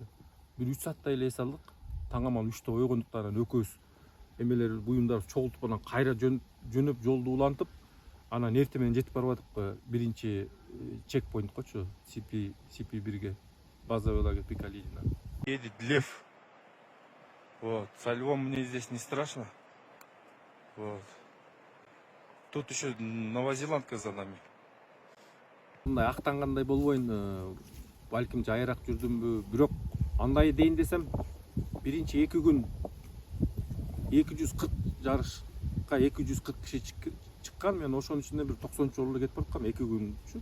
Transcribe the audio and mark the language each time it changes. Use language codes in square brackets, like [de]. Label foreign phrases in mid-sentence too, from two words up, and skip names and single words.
[ky] Бир 3 сааттай эле эс алдык. Таңамал 3тө ойгондуктан анан экөөбүз эмелер буюмдар чогултуп анан кайра жөнөп жолду улантып, анан эртең менен жетип барбадык биринчи чекпоинткочу CP1ге, [ru] базовый лагерь [ky] Пикалидина. [ru] Едет лев. Вот. Со львом мне здесь не страшно. Вот. Тут еще Новозеландка за нами. [ky] Мындай актангандай болбойн, балким жайыраак жүрдүмбү, бирок андай дейин десем, биринчи 2 күн 240 жарышка 240 киши чыккан, мен ошонун ичинде бир 90 жолу кетип бараткам 2 күнчү.